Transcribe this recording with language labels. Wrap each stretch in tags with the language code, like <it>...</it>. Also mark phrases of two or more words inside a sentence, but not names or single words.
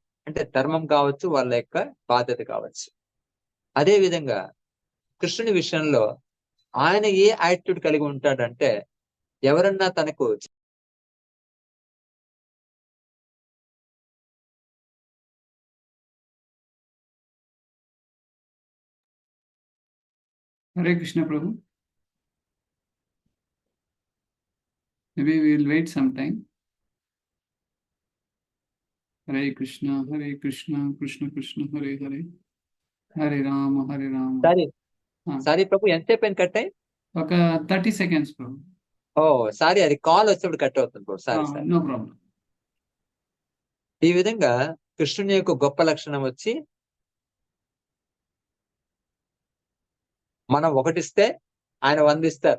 <te>అంటే ధర్మం కావచ్చు, వాళ్ళ యొక్క బాధ్యత కావచ్చు. అదే విధంగా కృష్ణుని విషయంలో ఆయన ఏ యాటిట్యూడ్ కలిగి ఉంటాడంటే, ఎవరన్నా తనకు హరే కృష్ణ ప్రభు.</te> <en>Maybe we will wait some time.</en> <sa>Hare Krishna, Krishna Krishna, Hare Hare, Hare Rama, Hare Rama.</sa> <te>సారీ ప్రభు, ఎంతసేపు అయిన కట్ అయ్యి? ఒక 30 seconds ప్రభు. ఓ సారీ, అది కాల్ వచ్చినప్పుడు కట్ అవుతుంది ప్రభు. సారీ.</te> <en>No problem.</en> <te>ఈ విధంగా కృష్ణుని యొక్క గొప్ప లక్షణం వచ్చి, మనం ఒకటిస్తే ఆయన 100 ఇస్తారు.</te>